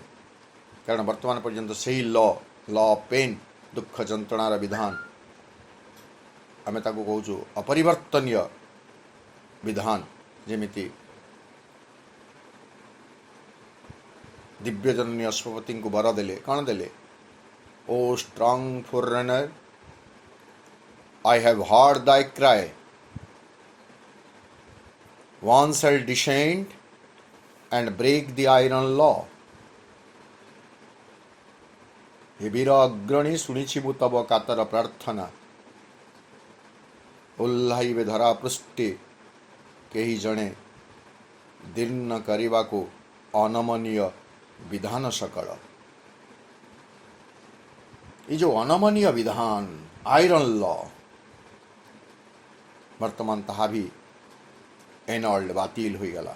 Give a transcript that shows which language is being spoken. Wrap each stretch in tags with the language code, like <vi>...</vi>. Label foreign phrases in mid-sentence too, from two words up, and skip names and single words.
<or>କାରଣ ବର୍ତ୍ତମାନ ପର୍ଯ୍ୟନ୍ତ ସେହି</or> <en>law of pain,</en> <or>ଦୁଃଖ ଯନ୍ତ୍ରଣାର ବିଧାନ, ଆମେ ତାକୁ କହୁଛୁ ଅପରିବର୍ତ୍ତନୀୟ ବିଧାନ। ଯେମିତି ଦିବ୍ୟଜନନୀ ଅଶ୍ୱପତିଙ୍କୁ ବର ଦେଲେ, କ'ଣ ଦେଲେ?</or> <en>O strong forerunner, I have heard thy cry, one shall descend and break the iron law.</en> <hi>हे वीर अग्रणी,</hi> <or>ଶୁଣିଛି ମୁଁ ତବ କାତର ପ୍ରାର୍ଥନା। ଓହ୍ଲାଇବେ ଧରା ପୃଷ୍ଠେ କେହି ଜଣେ, ଦୀର୍ଣ୍ଣ କରିବାକୁ ଅନମନୀୟ ବିଧାନ ସକଳ। ଏ ଯେଉଁ ଅନମନୀୟ ବିଧାନ,</or> <en>iron law,</en> <or>ବର୍ତ୍ତମାନ ତାହା ବି ଏନଲ୍ଡ, ବାତିଲ ହୋଇଗଲା।</or>